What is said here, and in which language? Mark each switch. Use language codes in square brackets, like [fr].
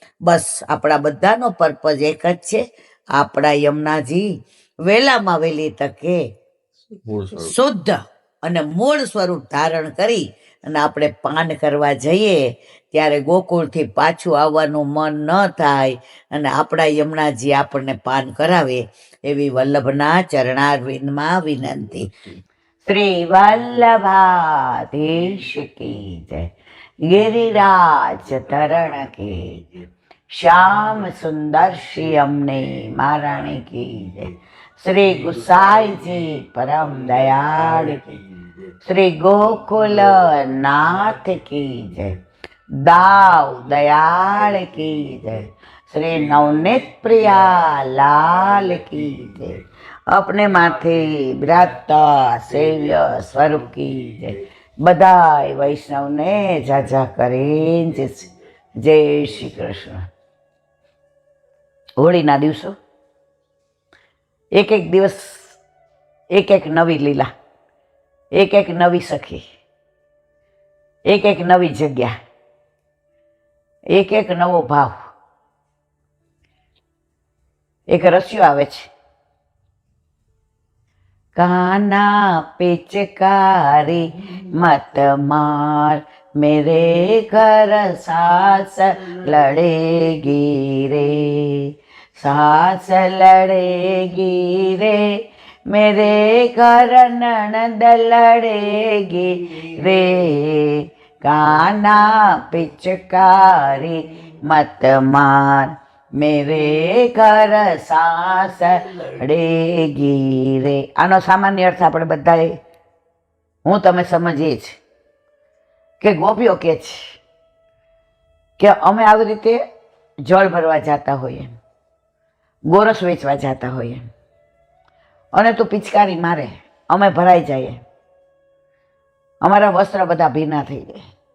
[gu] બસ આપણા બધાનો પર્પઝ એક જ છે, આપણા યમુનાજી વહેલામાં વહેલી તકે શુદ્ધ અને મૂળ સ્વરૂપ ધારણ કરી અને આપણે પાન કરવા જઈએ ત્યારે ગોકુળથી પાછું આવવાનું મન ન થાય અને આપણા યમુનાજી આપણને પાન કરાવે એવી વલ્લભના ચરણારવિંદમાં વિનંતી. [hi] શ્રી વલ્લભાધીશ કી જય, गिरिराज तरण की जय, श्याम सुंदर श्री अमने महारानी की जय, श्री गुसाई जी परम दयाल की, श्री गोकुल नाथ की जय, दाव दयाल की जय, श्री नवनीत प्रिया लाल की जय, अपने माथे विराजता सेव्य स्वरूप की जय. [gu] બધાય વૈષ્ણવને જાજા કરીને જય શ્રી કૃષ્ણ. હોળીના દિવસો એક એક દિવસ એક એક નવી લીલા, એક એક નવી સખી, એક એક નવી જગ્યા, એક એક નવો ભાવ. એક રસ્યો આવે છે, [hi] काना पिचकारी मत मार, मेरे घर सास लड़ेगी रे, सास लड़ेगी रे, मेरे घर ननद लड़ेगी रे. काना पिचकारी मत मार, મેરે ઘર સાસ લડેગી રે. [gu] આનો સામાન્ય અર્થ આપણે બધાએ હું તમે સમજીએ છીએ કે ગોપીઓ કે છે કે અમે આવી રીતે જળ ભરવા જતા હોઈએ, ગોરસ વેચવા જતા હોઈએ અને તું પિચકારી મારે, અમે ભરાઈ જઈએ, અમારા વસ્ત્ર બધા ભીના થઈ જાય.